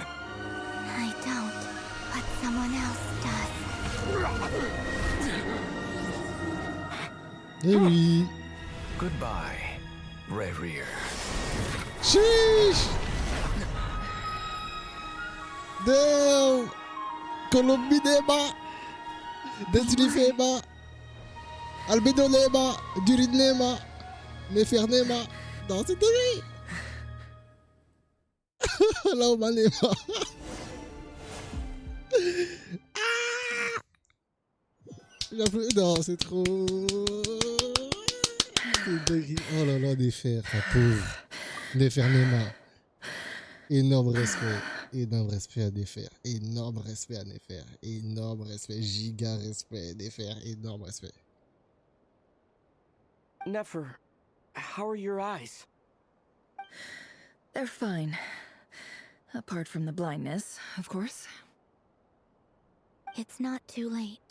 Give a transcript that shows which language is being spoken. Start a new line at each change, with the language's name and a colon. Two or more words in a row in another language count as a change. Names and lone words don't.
English: I don't, but someone else does.
French: Eh oui.
English: Goodbye, Rarier. Sheesh. Damn. Columbinema. Desilifema. Albedonema. Durinema.
French: Nefernema. Non, c'est terrible. Laumanema. Non, c'est trop. Oh là là, Néfer, la pauvre. Néfer Nema. Énorme respect. Énorme respect à Néfer. Énorme respect à Néfer. Énorme respect. Giga respect. Néfer. Énorme respect.
English: Nefer, how are your eyes? They're fine. Apart from the blindness, of course. It's not too late.